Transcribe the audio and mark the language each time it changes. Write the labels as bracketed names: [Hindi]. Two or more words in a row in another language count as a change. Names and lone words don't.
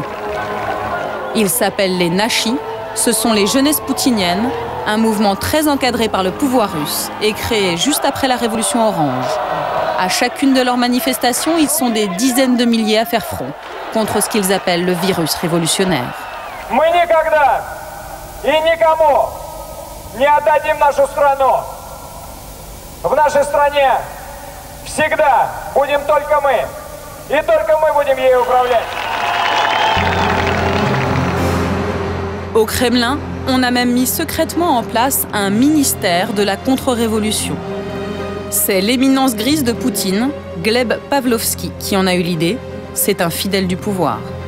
[French] Ils s'appellent les Nashis, ce sont les jeunesses poutiniennes, un mouvement très encadré par le pouvoir russe et créé juste après la révolution orange. À chacune de leurs manifestations, ils sont des dizaines de milliers à faire front contre ce qu'ils appellent le virus révolutionnaire. [Russian] В нашей стране всегда будем только мы, и только мы будем ею управлять. [French] Au Kremlin, on a même mis secrètement en place un ministère de la contre-révolution. C'est l'éminence grise de Poutine, Gleb Pavlovski, qui en a eu l'idée. C'est un fidèle du pouvoir.